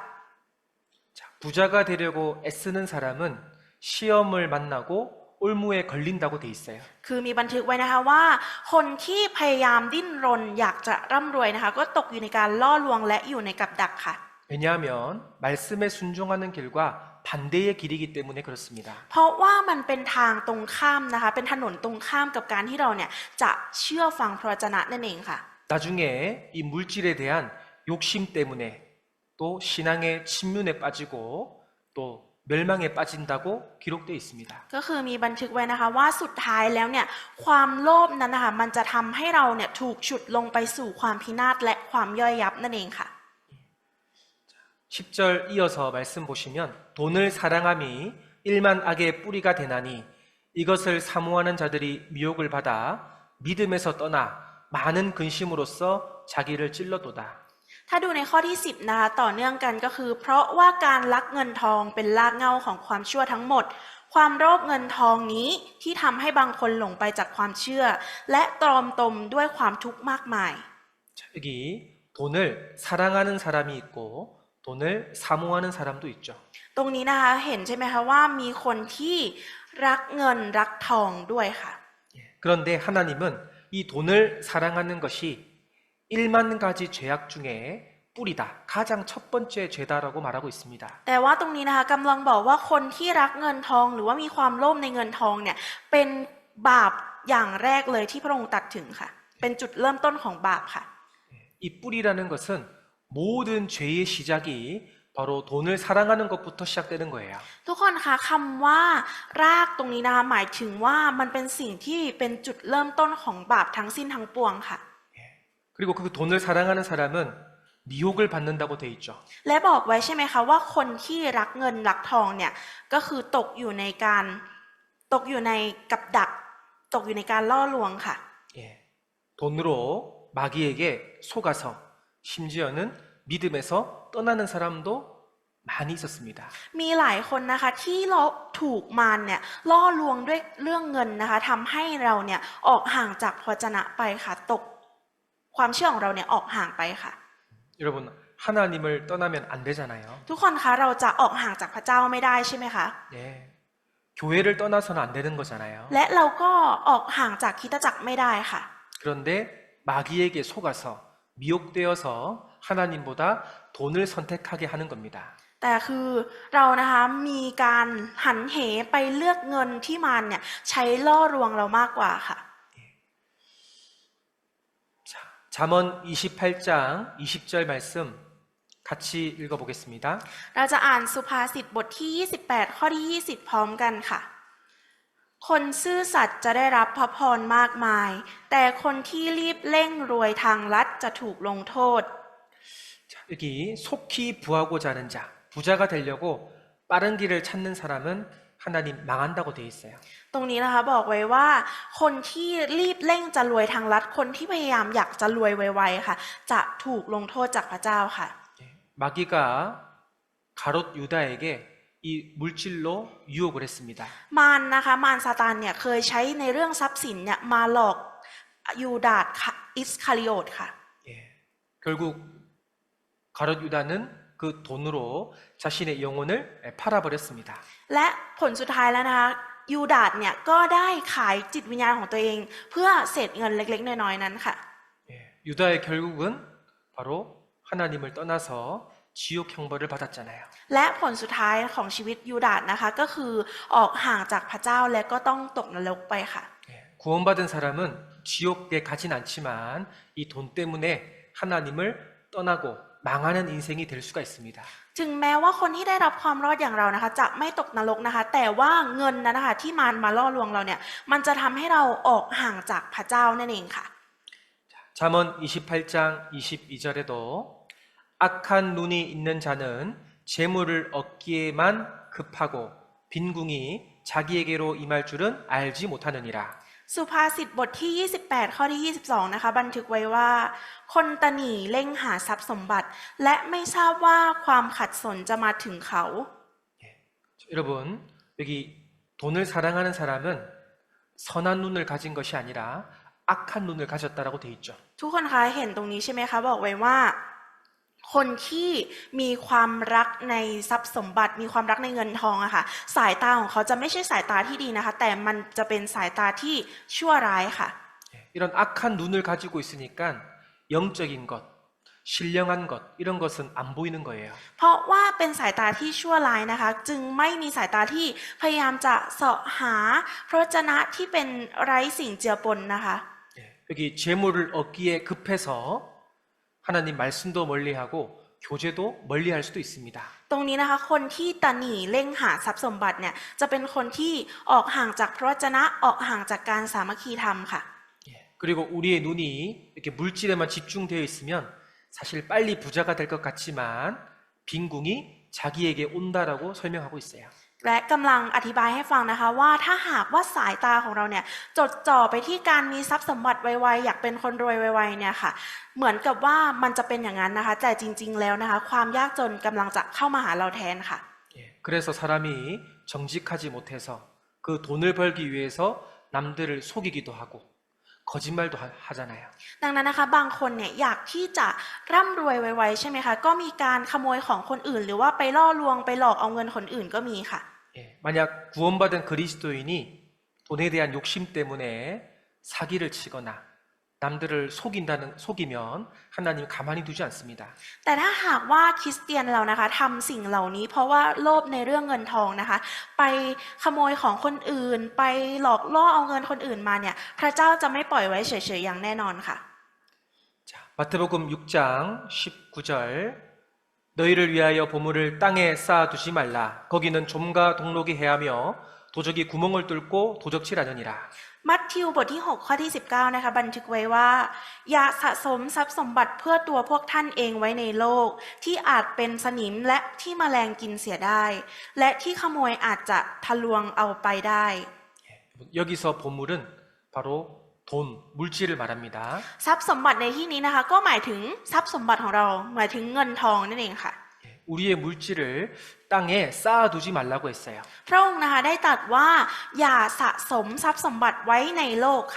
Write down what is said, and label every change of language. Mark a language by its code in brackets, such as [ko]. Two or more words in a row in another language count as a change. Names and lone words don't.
[ko] 자, 부자가 되려고 애쓰는 사람은 시험을 만나고 올무에 걸린다고 돼 있어요. [th] คือมีบันทึกไว้นะคะว่าคนที่พยายามดิ้นรนอยากจะร่ำรวยนะคะก็ตกอยู่ในการล่อลวงและอยู่ในกับดักค่ะ [ko] 왜냐하면 말씀에 순종하는 길과 반대의 길이기 때문에 그렇습니다. [th] เพราะว่ามันเป็นทางตรงข้ามนะคะเป็นถนนตรงข้ามกับการที่เราเนี่ยจะเชื่อฟังพระวจนะนั่นเองค่ะ [ko] 나중에 이 물질에 대한 욕심 때문에 또 신앙의 침륜에 빠지고 또 멸망에 빠진다고 기록되어 있습니다. [th] ก็คือมีบันทึกไว้นะคะว่าสุดท้ายแล้วเนี่ยความโลภนั้นนะคะมันจะทำให้เราเนี่ยถูกฉุดลงไปสู่ความพินาศและความย่อยยับนั่นเองค่ะ [ko] 10절 이어서 말씀 보시면 돈을 사랑함이 일만 악의 뿌리가 되나니 이것을 사모하는 자들이 미혹을 받아 믿음에서 떠나 많은 근심으로써 자기를 찔러도다. [th] ถ้าดูในข้อที่10นะคะต่อเนื่องกันก็คือ เพราะว่าการลักเงินทองเป็นรากเหง้าของความชั่วทั้งหมด ความโลภเงินทองนี้ที่ทำให้บางคนหลงไปจากความเชื่อ และตรอมตมด้วยความทุกข์มากมาย [ko] 자, 여기 돈을 사랑하는 사람이 있고 돈을 사모하는 사람도 있죠. [th] ตรงนี้นะคะเห็นใช่ไหมคะว่ามีคนที่รักเงินรักทองด้วยค่ะ [ko] 예, 그런데 하나님은 이 돈을 사랑하는 것이 1만 가지 죄악 중에 뿌리다. 가장 첫 번째 죄다라고 말하고 있습니다. [th] แต่ว่าตรงนี้นะคะกำลังบอกว่าคนที่รักเงินทองหรือว่ามีความโลภในเงินทองเนี่ยเป็นบาปอย่างแรกเลยที่พระองค์ตรัสถึงค่ะ เป็นจุดเริ่มต้นของบาปค่ะ [ko] 이 뿌리라는 것은 모든 죄의 시작이 바로 돈을 사랑하는 것부터 시작되는 거예요. [th] ทุกคนคะคำว่ารากตรงนี้นะคะหมายถึงว่ามันเป็นสิ่งที่เป็นจุดเริ่มต้นของบาปทั้งสิ้นทั้งปวงค่ะ [ko] 그리고 그 돈을 사랑하는 사람은 미혹을 받는다고 돼 있죠. [th] และบอกไว้ใช่ไหมคะว่าคนที่รักเงินรักทองเนี่ยก็คือตกอยู่ในกับดักตกอยู่ในการล่อลวงค่ะ [ko] 예. 돈으로 마귀에게 속아서 심지어는 믿음에서 떠나는 사람도 많이 있었습니다. [th] มีหลายคนนะคะที่เราถูกมารเนี่ยล่อลวงด้วยเรื่องเงินนะคะทำให้เราเนี่ยออกห่างจากพระวจนะไปค่ะตกความเชื่อของเราเนี่ยออกห่างไปค่ะ [ko] 여러분 하나님을 떠나면 안 되잖아요. [th] ทุกคนคะเราจะออกห่างจากพระเจ้าไม่ได้ใช่ไหมคะ [ko] 예. 교회를 떠나서는 안 되는 거잖아요. [th] และเราก็ออกห่างจากคริสตจักรไม่ได้ค่ะ [ko] 그런데 마귀에게 속아서 미혹되어서 하나님보다 돈을 선택하게 하는 겁니다. [th] แต่คือเรานะคะมีการหันเหไปเลือกเงินที่มารเนี่ยใช้ล่อลวงเรามากกว่าค่ะ [ko] 자, 잠언 28장 20절 말씀 같이 읽어보겠습니다. [th] เราจะอ่านสุภาษิตบทที่28ข้อที่20พร้อมกันค่ะ คนซื่อสัตย์จะได้รับพระพรมากมาย แต่คนที่รีบเร่งรวยทางลัดจะถูกลงโทษ [ko] 자, 여기 속히 부하고자 하는 자, 부자가 되려고 빠른 길을 찾는 사람은 하나님 망한다고 되어 있어요. [th] ตรงนี้นะคะบอกไว้ว่า คนที่รีบเร่งจะรวยทางลัดคนที่พยายามอยากจะรวยไวๆค่ะ จะถูกลงโทษจากพระเจ้าค่ะ [ko] 예, 마귀가 가롯 유다에게 이 물질로 유혹을 했습니다. [th] มารนะคะมารซาตานเนี่ยเคยใช้ในเรื่องทรัพย์สินเนี่ยมาหลอกยูดาสอิสคาริโอตค่ะ [ko] 예, 결국 가롯 유다는 그 돈으로 자신의 영혼을 팔아버렸습니다. [th] และผลสุดท้ายแล้วนะคะยูดาสเนี่ยก็ได้ขายจิตวิญญาณของตัวเอง เพื่อเศษเงินเล็กๆน้อยๆนั้นค่ะ [ko] 예, 유다의 결국은 바로 하나님을 떠나서 지옥 형벌을 받았잖아요. [th] และผลสุดท้ายของชีวิตยูดาสนะคะก็คือออกห่างจากพระเจ้าและก็ต้องตกนรกไปค่ะ [ko] 예, 구원받은 사람은 지옥에 가진 않지만 이 돈 때문에 하나님을 떠나고 망하는 인생이 될 수가 있습니다. [th] ถึงแม้ว่าคนที่ได้รับความรอดอย่างเรานะคะจะไม่ตกนรกนะคะ แต่ว่าเงินนั้นนะคะที่มารมาล่อลวงเราเนี่ยมันจะทำให้เราออกห่างจากพระเจ้านั่นเองค่ะ [ko] 잠언 28장 22절에도 악한 눈이 있는 자는 재물을 얻기에만 급하고 빈궁이 자기에게로 임할 줄은 알지 못하느니라. [th] สุภาษิตบทที่28ข้อที่22นะคะบันทึกไว้ว่า คนตนีเร่งหาทรัพย์สมบัติ และไม่ทราบว่าความขัดสนจะมาถึงเขา [ko] 여러분 여기 돈을 사랑하는 사람은 선한 눈을 가진 것이 아니라 악한 눈을 가졌다라고 돼 있죠. [th] ทุกคนคะเห็นตรงนี้ใช่ไหมคะบอกไว้ว่า คนที่มีความรักในทรัพย์สมบัติ มีความรักในเงินทองอะค่ะสายตาของเขาจะไม่ใช่สายตาที่ดีนะคะ แต่มันจะเป็นสายตาที่ชั่วร้ายค่ะ [ko] 이런 악한 눈을 가지고 있으니까 영적인 것, 신령한 것 이런 것은 안 보이는 거예요. [th] เพราะว่าเป็นสายตาที่ชั่วร้ายนะคะ จึงไม่มีสายตาที่พยายามจะเสาะหาพระวจนะที่เป็นไร้สิ่งเจือปนนะคะ [ko] 여기 재물을 얻기에 급해서 하나님 말씀도 멀리하고 교제도 멀리할 수도 있습니다. [th] ตรงนี้นะคะคนที่ตะหนี่เร่งหาทรัพย์สมบัติเนี่ยจะเป็นคนที่ออกห่างจากพระวจนะออกห่างจากการสามัคคีธรรมค่ะ [ko] 그리고 우리의 눈이 이렇게 물질에만 집중되어 있으면 사실 빨리 부자가 될 것 같지만 빈궁이 자기에게 온다라고 설명하고 있어요. [th] และกำลังอธิบายให้ฟังนะคะว่าถ้าหากว่าสายตาของเราเนี่ยจดจ่อไปที่การมีทรัพย์สมบัติไวๆอยากเป็นคนรวยไวๆเนี่ยค่ะเหมือนกับว่ามันจะเป็นอย่างนั้นนะคะแต่จริงๆแล้วนะคะความยากจนกำลังจะเข้ามาหาเราแทนค่ะ [ko] 그래서 사람이 정직하지 못해서 그 돈을 벌기 위해서 남들을 속이기도 하고 거짓말도 하잖아요. [th] ดังนั้นนะคะบางคนเนี่ยอยากที่จะร่ำรวยไวๆใช่ไหมคะก็มีการขโมยของคนอื่น หรือว่าไปล่อลวงไปหลอกเอาเงินคนอื่นก็มีค่ะ [ko] 만약 구원받은 그리스도인이 돈에 대한 욕심 때문에 사기를 치거나 남들을 속이면 하나님 가만히 두지 않습니다. [th] แต่ถ้าหากว่าคริสเตียนเรานะคะทำสิ่งเหล่านี้เพราะว่าโลภในเรื่องเงินทองนะคะไปขโมยของคนอื่นไปหลอกล่อเอาเงินคนอื่นมาเนี่ยพระเจ้าจะไม่ปล่อยไว้เฉยๆอย่างแน่นอนค่ะ [ko] 자, 마태복음 6장 19절 너희를 위하여 보물을 땅에 쌓아두지 말라. 거기는 좀과 동록이 해하며 도적이 구멍을 뚫고 도적질하느니라. [th] มัทธิวบทที่6ข้อที่19นะคะบันทึกไว้ว่าอย่าสะสมทรัพย์สมบัติเพื่อตัวพวกท่านเองไว้ในโลกที่อาจเป็นสนิมและที่แมลงกินเสียได้และที่ขโมยอาจจะทะลวงเอาไปได้ [ko] 여기서 보물은 바로 돈, 물질을 말합니다. [th] ทรัพย์สมบัติในที่นี้นะคะก็หมายถึงทรัพย์สมบัติของเราหมายถึงเงินทองนั่นเองค่ะ [ko] 우리의 물질을 땅에 쌓아두지 말라고 했어요. [th] พระองค์นะคะได้ตรัสว่าอย่าสะสมทรัพย์สมบัติไว้ในโลกค่ะ